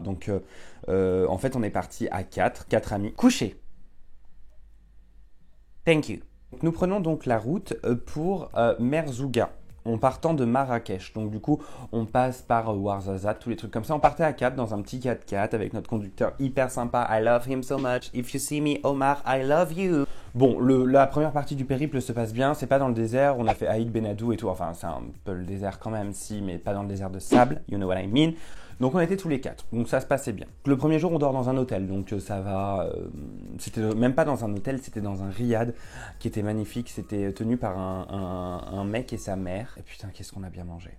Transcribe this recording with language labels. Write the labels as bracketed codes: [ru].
[fr] Donc, en fait, on est parti à quatre amis, couchés. [en] Thank you. [fr] Nous prenons donc la route pour Merzouga, en partant de Marrakech. Donc du coup, on passe par Ouarzazate, tous les trucs comme ça. On partait à 4 dans un petit 4x4 avec notre conducteur hyper sympa. [en] I love him so much. If you see me, Omar, I love you. [fr] Bon, la première partie du périple se passe bien. C'est pas dans le désert. On a fait Aïd Benadou et tout. Enfin, c'est un peu le désert quand même, si, mais pas dans le désert de sable. [en] You know what I mean. [fr] Donc on était tous les 4, donc ça se passait bien. Le premier jour on dort dans un hôtel, donc ça va, c'était même pas dans un hôtel, c'était dans un riad qui était magnifique, c'était tenu par un mec et sa mère, et putain qu'est-ce qu'on a bien mangé.